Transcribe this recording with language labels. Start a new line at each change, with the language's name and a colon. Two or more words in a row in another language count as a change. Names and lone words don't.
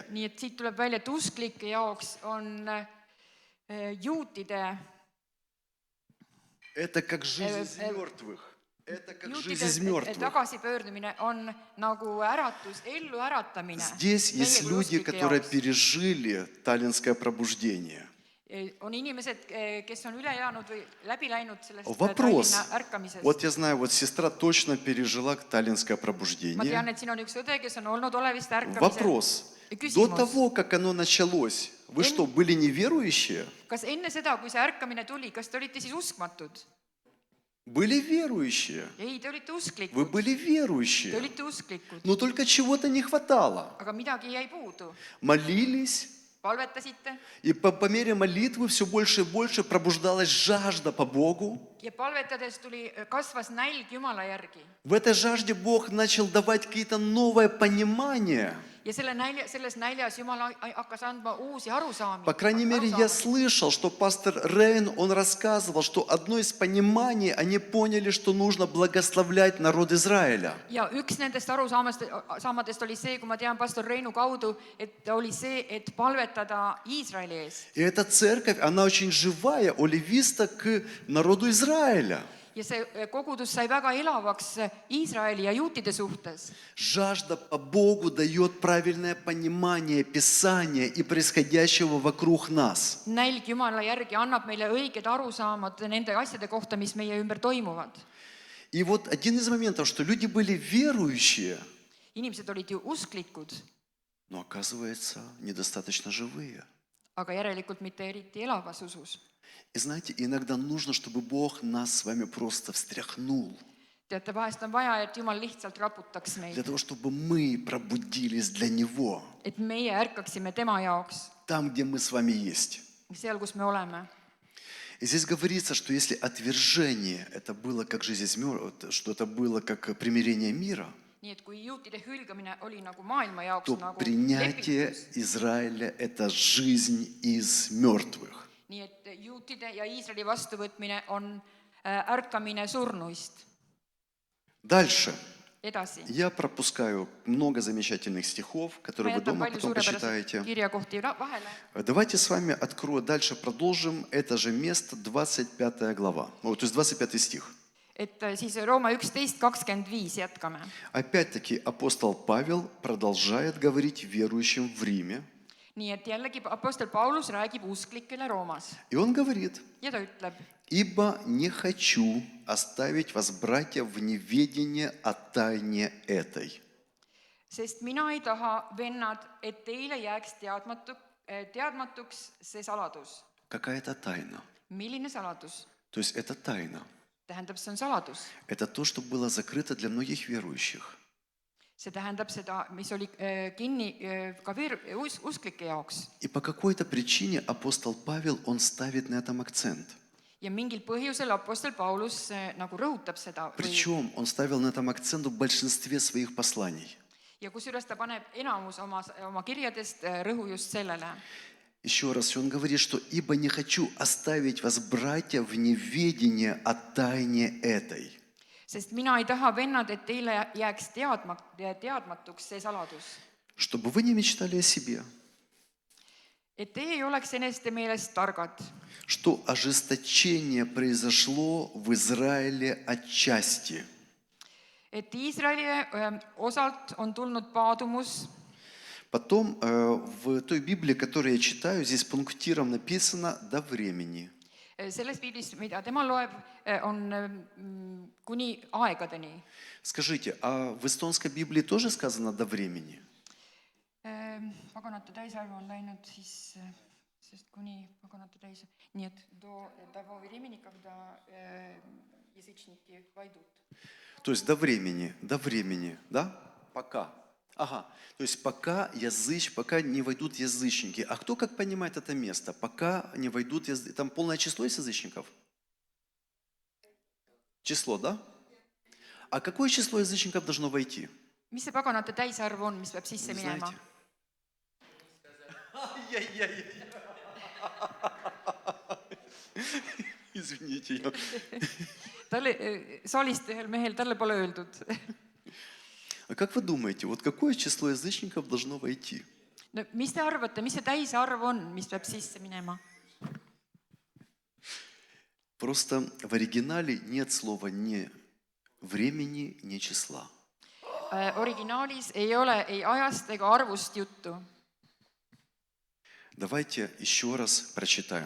Estonian: Nii et siit tuleb välja, et usklike jaoks on juutide
Russian: Это как жизнь из мертвых. Это как жизнь из
Estonian: juutide
Russian: мертвых.
Estonian: tagasipöördumine on nagu äratus, ellu äratamine.
Russian: Здесь есть люди, которые пережили таллинское пробуждение.
Estonian: On inimesed, kes on üle elanud või läbi läinud sellest
Russian: Вопрос.
Estonian: Tallinna ärkamisest.
Russian: Вот я знаю, вот сестра точно пережила таллинское
Estonian: Ma
Russian: пробуждение.
Estonian: tean, et siin on üks õde, kes on olnud olevist ärkamisel.
Russian: Вопрос. До
Estonian: Küsimus.
Russian: того, как оно началось, вы что, были неверующие?
Estonian: Kas enne seda, kui see ärkamine tuli, kas te olite siis uskmatud?
Russian: Были верующие.
Estonian: Ei, te olite
Russian: Вы
Estonian: usklikud.
Russian: были
Estonian: Te
Russian: верующие.
Estonian: olite usklikud.
Russian: Но только чего-то не хватало.
Estonian: Aga midagi jäi puudu.
Russian: Молились,
Estonian: palvetasite
Russian: И по мере молитвы все больше и больше пробуждалась жажда по Богу.
Estonian: ja palvetades kasvas nälg Jumala järgi.
Russian: В этой жажде Бог начал давать какие-то новое понимание.
Estonian: Ja selles näljas Jumal hakkas andma uusi
Russian: По крайней мере, я
Estonian: arusaamisi.
Russian: слышал, что пастор Рейн, он рассказывал, что одно из пониманий, они поняли, что нужно благословлять народ Израиля.
Estonian: Ja üks nendest arusaamadest oli see, kui ma tean pastor Reinu kaudu, et oli see, et palvetada Iisraeli eest.
Russian: И эта церковь, она очень живая, оливиста к народу Израиля.
Estonian: Ja see kogudus sai väga elavaks Iisraeli ja juutide suhtes.
Russian: Жажда по Богу дает правильное понимание Писания и происходящего вокруг нас.
Estonian: Nälg Jumala järgi annab meile õiged arusaamad nende asjade kohta, mis meie ümber toimuvad.
Russian: И вот один из моментов, что люди были верующие,
Estonian: Inimesed olid ju usklikud,
Russian: но оказывается, недостаточно живые.
Estonian: aga järelikult mitte eriti elavas usus.
Russian: И знаете, иногда нужно, чтобы Бог нас с вами просто встряхнул,
Estonian: Teate, vahest on vaja, et Jumal lihtsalt raputaks
Russian: для
Estonian: meid,
Russian: того, чтобы мы пробудились для Него,
Estonian: et meie ärkaksime tema jaoks,
Russian: там, где мы с вами есть.
Estonian: seal, kus me oleme.
Russian: И здесь говорится, что если отвержение, это было как жизнь из мертвых, что это было как примирение мира,
Estonian: Nii et kui juutide hülgamine oli nagu maailma jaoks
Russian: то
Estonian: nagu
Russian: принятие
Estonian: lepitus,
Russian: Израиля – это жизнь из мертвых.
Estonian: nii et juutide ja Iisraeli vastuvõtmine on ärkamine surnuist.
Russian: Дальше.
Estonian: Edasi.
Russian: Я пропускаю много замечательных стихов,
Estonian: Ma
Russian: которые вы
Estonian: jätan
Russian: дома
Estonian: palju
Russian: потом
Estonian: suurepäraseid
Russian: почитаете.
Estonian: kirjakohti vahele.
Russian: Давайте с вами откроем, дальше продолжим это же место, 25 глава, то есть 25 стих.
Estonian: Et siis Rooma 11:25 jätkame.
Russian: Опять-таки апостол Павел продолжает говорить верующим в Риме.
Estonian: Nii et jällegi apostel Paulus räägib usklikele Roomas
Russian: И он говорит:
Estonian: ja ta ütleb,
Russian: «Ибо не хочу оставить вас, братья, в неведении о тайне этой».
Estonian: sest mina ei taha, vennad, et teile jääks teadmatuks see saladus.
Russian: Какая-то тайна.
Estonian: Milline saladus?
Russian: То есть это тайна.
Estonian: Tähendab, see on saladus.
Russian: Это то, что было закрыто для многих верующих.
Estonian: See tähendab seda, mis oli kinni ka usklike jaoks.
Russian: И по какой-то причине апостол Павел, он ставит на этом акцент.
Estonian: Ja mingil põhjusel apostel Paulus nagu rõhutab seda.
Russian: Причем он ставил на этом акцент в большинстве своих посланий.
Estonian: Ja kusjuures ta paneb enamus oma kirjadest rõhu just sellele.
Russian: Еще раз, он говорит, что «ибо не хочу оставить вас, братья, в неведении о тайне этой».
Estonian: Sest mina ei taha, vennad, et teile jääks teadmatuks see saladus.
Russian: Чтобы вы не mечтали о себе,
Estonian: Et teie ei oleks eneste meelest targad.
Russian: что ожесточение произошло в Израиле отчасти.
Estonian: Et Iisraeli osalt on tulnud paadumus.
Russian: Потом в той Библии, которую я читаю, здесь пунктиром написано «до времени».
Estonian: Selles piiblis, mida tema loeb, on kuni aegadeni.
Russian: Скажите, а в эстонской Библии тоже сказано «до времени»?
Estonian: Paganate täisarv on läinud siis, sest kuni paganate täis. Nii et
Russian: до того времени, когда язычники войдут. То есть до времени, да? Пока. Ага, то есть пока не войдут язычники. А кто как понимает это место? Пока не войдут язычники. Там полное число из язычников? Число, да? А какое число язычников должно войти?
Estonian: Mis see paganate täisarv on, mis peab sisse
Russian: Не
Estonian: minema?
Russian: знаете? Извините.
Estonian: Saalist ühel mehel, talle pole öeldud.
Russian: А как вы думаете, вот какое число язычников должно войти?
Estonian: No, mis te arvate, mis see täisarv on, mis peab sisse minema?
Russian: Просто в оригинале нет слова ни времени, ни числа.
Estonian: Originaalis ei ole ei ajast ega arvust juttu.
Russian: Давайте еще раз прочитаем.